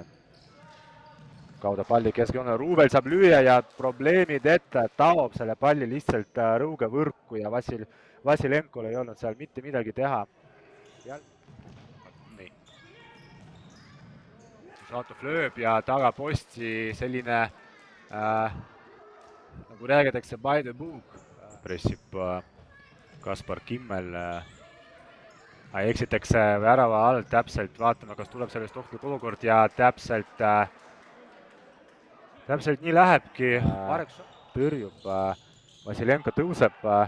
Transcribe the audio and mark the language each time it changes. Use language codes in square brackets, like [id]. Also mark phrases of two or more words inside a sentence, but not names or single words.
[et] Kauda palli keskjoone, Rubel saab lüüa ja probleemid ette, taob selle palli lihtsalt rõuge võrku ja Vasilenkol ei olnud seal mitte midagi teha. Nii. Saatov lööb ja tagaposti selline, nagu räägitakse, [en] by the book. [et] Pressib Kaspar Kimmel. Eksitakse värava all täpselt, vaatame, kas tuleb sellest ohtlik olukord ja täpselt nii lähebki. Tõrjub, Vasilenko tõuseb.